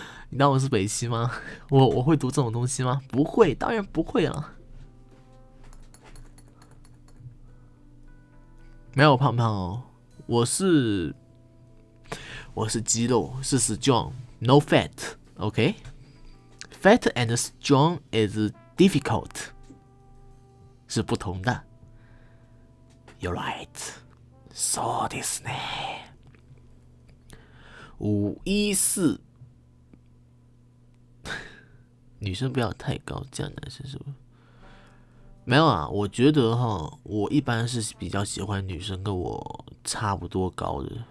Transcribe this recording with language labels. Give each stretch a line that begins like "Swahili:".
Chinese: 你当我是北七吗？我会读这种东西吗？不会，当然不会啊。没有胖胖哦，我是肌肉，是
English: strong, no fat, OK? Fat and strong is difficult，
Chinese: 是不同的。
English: You're right，
Japanese: そうですね。
Chinese: 514，女生不要太高，这样男生是不是？没有啊，我觉得哈，我一般是比较喜欢女生跟我差不多高的。